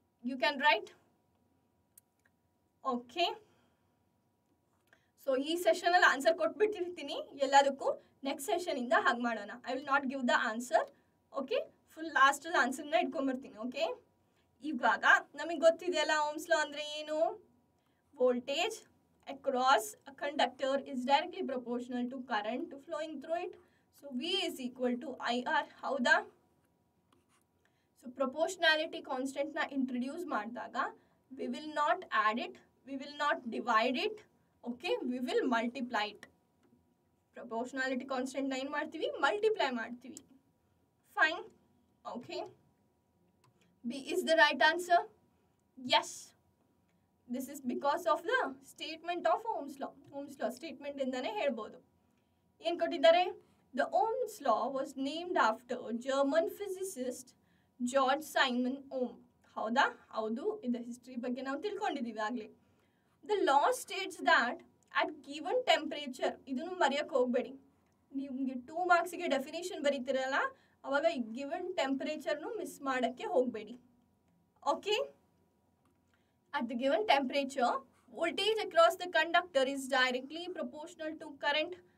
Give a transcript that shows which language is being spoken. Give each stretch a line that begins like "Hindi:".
English: You can write.
Kannada: Okay, so ಈ ಸೆಷನಲ್ಲಿ answer ಕೊಟ್ಬಿಟ್ಟಿರ್ತೀನಿ ಎಲ್ಲದಕ್ಕೂ. Next ಸೆಷನಿಂದ ಹಾಗೆ ಮಾಡೋಣ.
English: I will not give the answer.
Kannada: Okay, full ಲಾಸ್ಟಲ್ಲಿ ಆನ್ಸರ್ನ ಇಟ್ಕೊಂಬರ್ತೀನಿ. ಓಕೆ, ಇವಾಗ ನಮಗೆ ಗೊತ್ತಿದೆಯಲ್ಲ ಓಮ್ಸ್ ಲಾ ಅಂದರೆ ಏನು?
English: Voltage across a conductor is directly proportional to current flowing through it. So V is equal to IR.
Kannada: ಹೌದಾ?
English: So proportionality constant ನ introduce
Kannada: ಮಾಡಿದಾಗ
English: we will not add it, we will not divide it, okay, we will multiply it.
Kannada: Proportionality constant ನ ಏನು ಮಾಡ್ತೀವಿ? Multiply ಮಾಡ್ತೀವಿ. Fine. Okay.
English: B is the right answer. Yes. This is because of the statement of Ohm's law. Ohm's law statement
Kannada: ಇಂದಾನೆ ಹೇಳ್ಬೋದು. ಏನು ಕೊಟ್ಟಿದ್ದಾರೆ?
English: The Ohm's law was named after German physicist George Simon Ohm.
Kannada: ಹೌದಾ? ಹೌದು. ಇದರ history ಬಗ್ಗೆ ನಾವು ತಿಳ್ಕೊಂಡಿದ್ದೀವಿ ಆಗಲೇ.
English: The law states that at given temperature,
Kannada: ಇದನ್ನು ಮರೆಯೋಕ್ಕೆ ಹೋಗಬೇಡಿ. ನಿಮಗೆ 2 ಮಾರ್ಕ್ಸಿಗೆ ಡೆಫಿನೇಷನ್ ಬರೀತಿರಲ್ಲ, ಅವಾಗ ಈ ಗಿವನ್ ಟೆಂಪರೇಚರ್ನು ಮಿಸ್ ಮಾಡೋಕ್ಕೆ ಹೋಗಬೇಡಿ. Okay?
English: At the given temperature, voltage across the conductor is directly proportional to current.